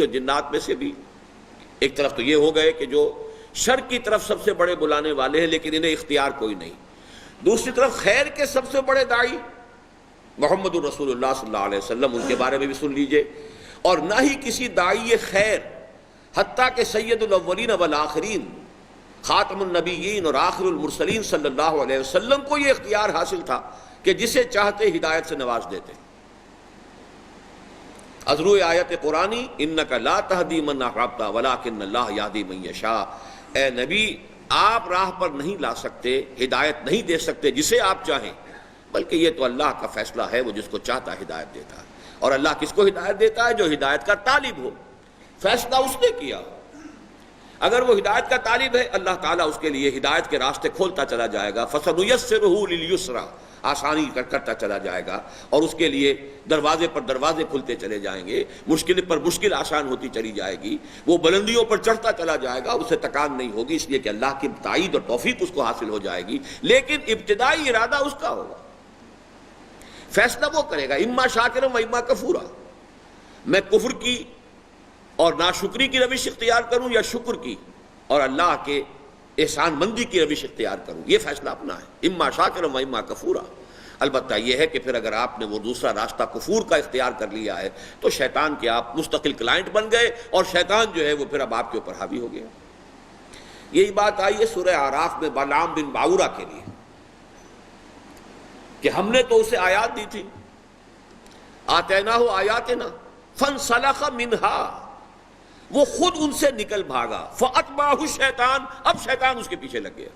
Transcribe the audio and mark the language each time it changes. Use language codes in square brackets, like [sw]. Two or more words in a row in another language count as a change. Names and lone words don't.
[ur] اور جنات میں سے بھی، ایک طرف تو یہ ہو گئے کہ جو شر کی طرف سب سے بڑے بلانے والے ہیں لیکن انہیں اختیار کوئی نہیں، دوسری طرف خیر کے سب سے بڑے داعی محمد الرسول اللہ [ar] صلی اللہ علیہ وسلم، [ur] ان کے بارے میں بھی سن لیجئے، اور نہ ہی کسی داعی خیر، حتیٰ کہ [ar] سید الاولین والآخرین، خاتم النبیین [ur] اور [ar] آخر المرسلین صلی اللہ علیہ وسلم [ur] کو یہ اختیار حاصل تھا کہ جسے چاہتے ہدایت سے نواز دیتے۔ ازرو آیت قرآنی [ar] انک لا تہدی من احببت ولکن اللہ یہدی من یشاء، [ur] اے نبی آپ راہ پر نہیں لا سکتے، ہدایت نہیں دے سکتے جسے آپ چاہیں، بلکہ یہ تو اللہ کا فیصلہ ہے، وہ جس کو چاہتا ہے ہدایت دیتا ہے، اور اللہ کس کو ہدایت دیتا ہے؟ جو ہدایت کا طالب ہو، فیصلہ اس نے کیا، اگر وہ ہدایت کا طالب ہے اللہ تعالیٰ اس کے لیے ہدایت کے راستے کھولتا چلا جائے گا، [ar] فَسَنُيَسِّرُهُ لِلْيُسْرَىٰ، [ur] آسانی کرتا چلا جائے گا، اور اس کے لیے دروازے پر دروازے کھلتے چلے جائیں گے، مشکل پر مشکل آسان ہوتی چلی جائے گی، وہ بلندیوں پر چڑھتا چلا جائے گا، اسے تکان نہیں ہوگی، اس لیے کہ اللہ کی تائید اور توفیق اس کو حاصل ہو جائے گی، لیکن ابتدائی ارادہ اس کا ہوگا، فیصلہ وہ کرے گا، [ar] اما شاکرا و اما کفورا، [ur] میں کفر کی اور ناشکری کی روش اختیار کروں یا شکر کی اور اللہ کے احسان مندی کی روش اختیار کروں، یہ فیصلہ اپنا ہے، [ar] اما شاکرا و اما کفورا۔ [ur] البتہ یہ ہے کہ پھر اگر آپ نے وہ دوسرا راستہ کفور کا اختیار کر لیا ہے تو شیطان کے آپ مستقل کلائنٹ بن گئے، اور شیطان جو ہے وہ پھر اب آپ کے اوپر حاوی ہو گیا۔ یہی بات آئی ہے سورہ اعراف میں بلعام بن باورا کے لیے کہ ہم نے تو اسے آیات دی تھی، [ar] آتیناہ آیاتنا فانسلخ منہا، [ur] وہ خود ان سے نکل بھاگا، [ar] فاتبعہ الشیطان، [ur] اب شیطان اس کے پیچھے لگ گیا۔